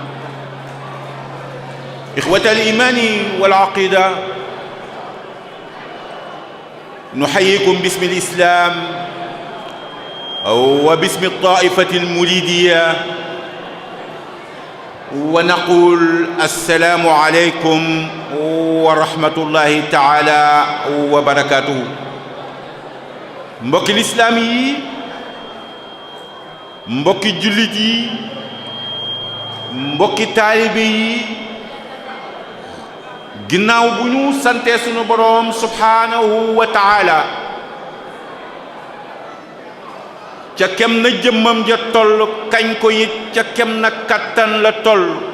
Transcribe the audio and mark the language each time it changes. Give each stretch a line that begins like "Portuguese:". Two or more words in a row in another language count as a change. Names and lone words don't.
Arabic: إخوة الإيمان والعقيدة، نحييكم باسم الإسلام وباسم الطائفة المريدية ونقول السلام عليكم ورحمة الله تعالى وبركاته.
Wolof: mbokki lislaam yi, mbokki jullit yi, mbokki taalibe yi, ginnaaw bu ñu sante sunu boroom
Arabic: سبحانه وتعالى
Wolof: ca kem na jëmmam ja toll kañ ko it ca kem na kattan la toll,